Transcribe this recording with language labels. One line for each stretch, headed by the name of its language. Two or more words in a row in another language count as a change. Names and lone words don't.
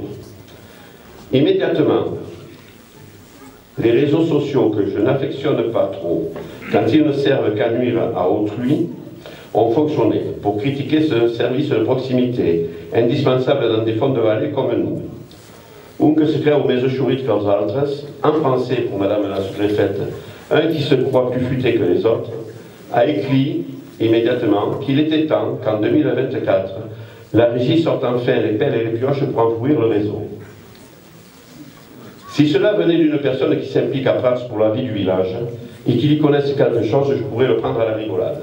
French: Immédiatement, les réseaux sociaux que je n'affectionne pas trop, quand ils ne servent qu'à nuire à autrui, ont fonctionné pour critiquer ce service de proximité, indispensable dans des fonds de vallée comme nous.
Catalan: Un que se creu més assurit que els altres,
French: en français pour Madame la sous-préfète, un qui se croit plus futé que les autres, a écrit immédiatement qu'il était temps qu'en 2024, la régie sorte enfin les pelles et les pioches pour enfouir le réseau. Si cela venait d'une personne qui s'implique à Prats pour la vie du village et qui y connaisse quelque chose, je pourrais le prendre à la rigolade.